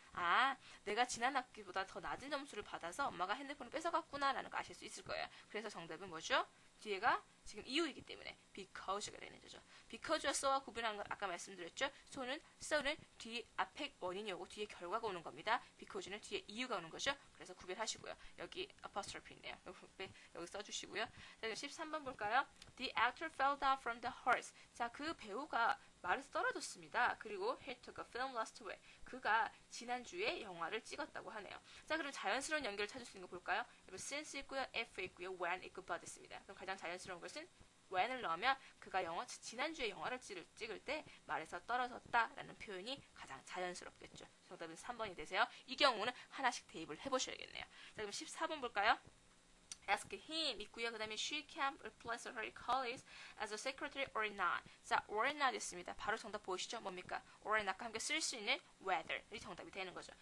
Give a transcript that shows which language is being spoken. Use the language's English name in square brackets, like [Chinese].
[Korean] 아, 내가 지난 학기보다 더 낮은 점수를 받아서 엄마가 핸드폰을 뺏어갔구나 라는 거 아실 수 있을 거예요. 그래서 정답은 뭐죠? 뒤에가 지금 이유이기 때문에 because가 되는 거죠. because와 so와 구분하는 건 아까 말씀드렸죠. so는 뒤에 앞에 원인이 오고 뒤에 결과가 오는 겁니다. because는 뒤에 이유가 오는 거죠. 그래서 구별하시고요. 여기 apostrophe 있네요. 여기 써주시고요. 자, 13번 볼까요? [English] The actor fell down from the horse. [Korean] 자, 그 배우가 말에서 떨어졌습니다. 그리고 [English] he took a film last week. [Korean] 그가 지난주에 영화를 찍었다고 하네요. 자, 그럼 자연스러운 연결을 찾을 수 있는 거 볼까요? 여기 since 있고요, if 있고요, when 있고 but 있습니다. 그럼 가장 자연스러운 것은 when을 넣으면 그가 지난주에 영화를 찍을 때 말에서 떨어졌다라는 표현이 가장 자연스럽겠죠. 정답은 3번이 되세요. 이 경우는 하나씩 대입을 해보셔야겠네요. 자, 그럼 14번 볼까요? [English] ask him [Korean] 있고요. 그 다음에 [English] she can replace her colleagues as a secretary or not. [Korean] 자, or not 있습니다. 바로 정답 보이시죠? 뭡니까? or not과 함께 쓸 수 있는 whether이 정답이 되는 거죠.